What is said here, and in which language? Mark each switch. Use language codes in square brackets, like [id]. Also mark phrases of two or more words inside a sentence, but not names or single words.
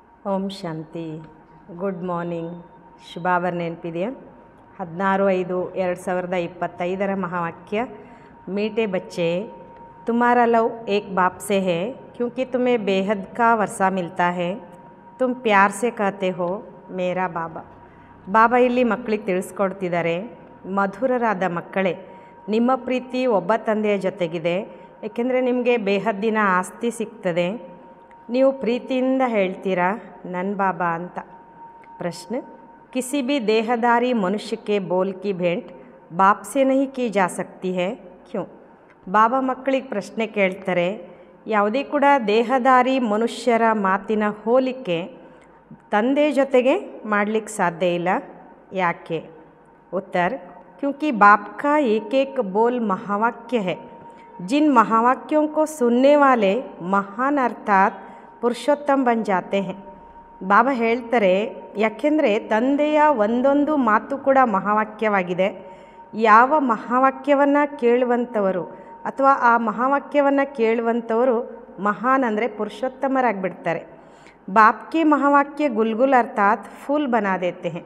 [hi] ओम शांति. [en] good morning. [kn] ಶುಭಾವರ್ ನೆನಪಿದೆಯಾ? [hi] 16/5/2025 महावाक्य। मीठे बच्चे, तुम्हारा लव एक बाप से है क्योंकि तुम्हें बेहद का वर्षा मिलता है। तुम प्यार से कहते हो मेरा बाबा। [kn] ಬಾಬಾ ಇಲ್ಲಿ ಮಕ್ಕಳಿಗೆ ತಿಳಿಸ್ಕೊಡ್ತಿದ್ದಾರೆ, ಮಧುರರಾದ ಮಕ್ಕಳೇ, ನಿಮ್ಮ ಪ್ರೀತಿ ಒಬ್ಬ ತಂದೆಯ ಜೊತೆಗಿದೆ, ಏಕೆಂದರೆ ನಿಮಗೆ ಬೇಹದ್ದಿನ ಆಸ್ತಿ ಸಿಗ್ತದೆ. ನೀವು ಪ್ರೀತಿಯಿಂದ ಹೇಳ್ತೀರಾ ನನ್ನ ಬಾಬಾ ಅಂತ. ಪ್ರಶ್ನೆ, [hi] किसी भी देहधारी मनुष्य के बोल की भेंट बाप से नहीं की जा सकती है, क्यों? [kn] ಬಾಬಾ ಮಕ್ಕಳಿಗೆ ಪ್ರಶ್ನೆ ಕೇಳ್ತಾರೆ, ಯಾವುದೇ ಕೂಡ ದೇಹಧಾರಿ ಮನುಷ್ಯರ ಮಾತಿನ ಹೋಲಿಕೆ ತಂದೆ ಜೊತೆಗೆ ಮಾಡಲಿಕ್ಕೆ ಸಾಧ್ಯ ಇಲ್ಲ, ಯಾಕೆ? [hi] उत्तर, क्योंकि बाप का एक एक बोल महावाक्य है। जिन महावाक्यों को सुनने वाले महान अर्थात पुरुषोत्तम बन जाते हैं। [kn] ಬಾಬಾ ಹೇಳ್ತಾರೆ, ಯಾಕೆಂದರೆ ತಂದೆಯ ಒಂದೊಂದು ಮಾತು ಕೂಡ ಮಹಾವಾಕ್ಯವಾಗಿದೆ. ಯಾವ ಮಹಾವಾಕ್ಯವನ್ನು ಕೇಳುವಂಥವರು ಅಥವಾ ಆ ಮಹಾವಾಕ್ಯವನ್ನು ಕೇಳುವಂಥವರು ಮಹಾನ್ ಅಂದರೆ ಪುರುಷೋತ್ತಮರಾಗಿಬಿಡ್ತಾರೆ. [hi] बाप के महावाक्य गुलगुल अर्थात फूल बना देते हैं.